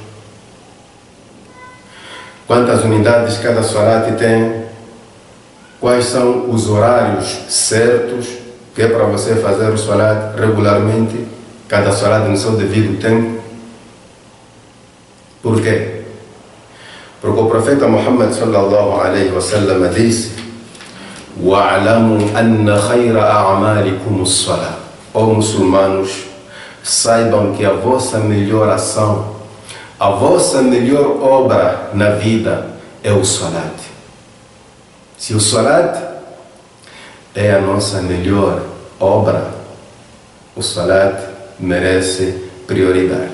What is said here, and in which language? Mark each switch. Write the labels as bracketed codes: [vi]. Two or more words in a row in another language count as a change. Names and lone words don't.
[pt] Quantas unidades cada salat tem? Quais são os horários certos que é para você fazer o salat regularmente? Cada salat no seu devido tempo. Por quê? Porque o profeta Muhammad [ar] صلى الله عليه وسلم [pt] disse: [ar] وَاعْلَمُوا أَنَّ خَيْرَ أَعْمَالِكُمُ الصَّلَاةُ. [pt] Ó muçulmanos, saibam que a vossa melhor ação, a vossa melhor obra na vida é o salat. Se o salat é a nossa melhor obra, o salat merece prioridade.